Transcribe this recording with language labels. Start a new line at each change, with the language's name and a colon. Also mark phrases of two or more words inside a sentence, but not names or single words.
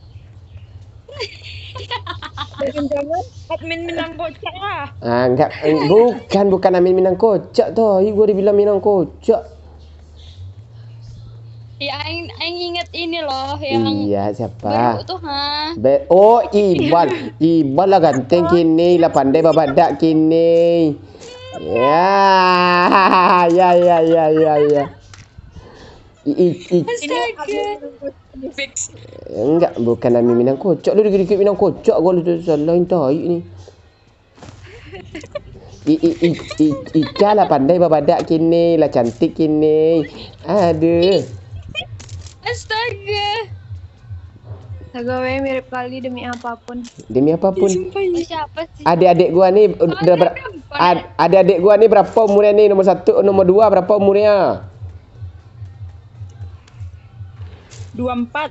Indonesian: Jangan-jangan admin Minang Kocak lah. Ah, enggak, bukan Amin Minang Kocak toh. Gua dibilang Minang Kocak. Ya, aing inget ini loh yang Iya, siapa? baru tuh ha.
Minangkabau: Oh, Ibal lah ganteng kini, lah pandai babadak kini.
Indonesian: Ya. Astaga. Fix. Enggak, bukan Amin Minang Kocak. Lu dikit-dikit Minang Kocak gua lu salahin tai ni.
Minangkabau: Ika lah pandai babadak kini, lah cantik kini.
Indonesian: Aduh. Astaga. Gawe mirip kali demi apapun. Demi apapun. Siapa sih? Adik-adik gua nih udah adik-adik gua nih berapa umurnya nih? Nomor 1, nomor 2 berapa umurnya? 24.